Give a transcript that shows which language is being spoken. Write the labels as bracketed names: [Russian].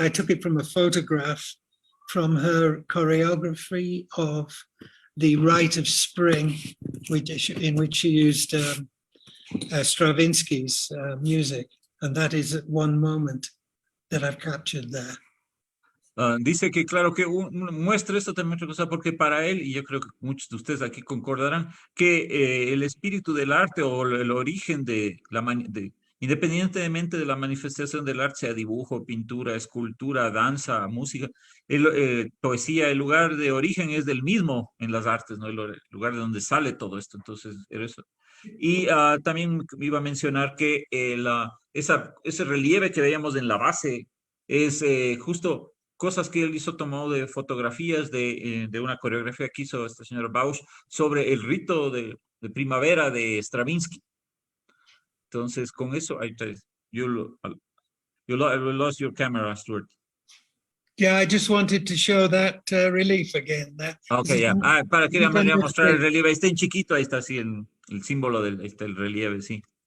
[English] I took it from a photograph from her choreography of the Rite of Spring, in which she used Stravinsky's music, and that is one moment that I've captured there. [Spanish] Dice que claro que muestra esto también otra cosa, porque para él, y yo creo que muchos de ustedes aquí concordarán, que el espíritu del arte o el origen independientemente de la manifestación del arte, sea dibujo, pintura, escultura, danza, música, poesía, el lugar de origen es del mismo en las artes, ¿no? El lugar de donde sale todo esto. Entonces, eso. Y también iba a mencionar que ese relieve que veíamos en la base es justo cosas que él hizo tomado de fotografías de una coreografía que hizo esta señora Bausch sobre el rito de primavera de Stravinsky. Entonces, con eso, [English] you lost your camera, Stuart. Yeah, I just wanted to show that relief again. [Spanish] Okay, ya. Yeah. Para que le mostrar el relieve. Ahí está en chiquito, ahí está así el símbolo ahí está el relieve, sí.